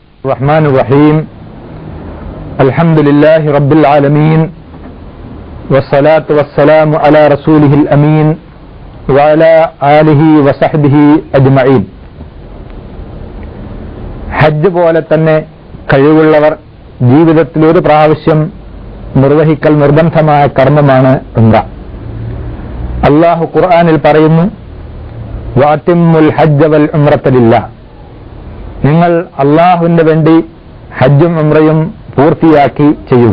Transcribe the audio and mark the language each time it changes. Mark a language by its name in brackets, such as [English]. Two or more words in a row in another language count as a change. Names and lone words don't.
[Arabic] الرحمن الرحيم الحمد لله رب العالمين والصلاة والسلام على رسوله الأمين وعلى آله وصحبه أجمعين. [Malayalam] ഹജ്ജ് പോലെ തന്നെ കഴിവുള്ളവർ ജീവിതത്തിൽ ഒരു പ്രാവശ്യം നിർവഹിക്കൽ നിർബന്ധമായ കർമ്മമാണ് ഉംറ. അല്ലാഹു ഖുർആനിൽ പറയുന്നു, [Arabic] وأتموا الحج والعمرة لله, [Malayalam] നിങ്ങൾ അല്ലാഹുവിന് വേണ്ടി ഹജ്ജും ഉംറയും പൂർത്തിയാക്കി ചെയ്യുക.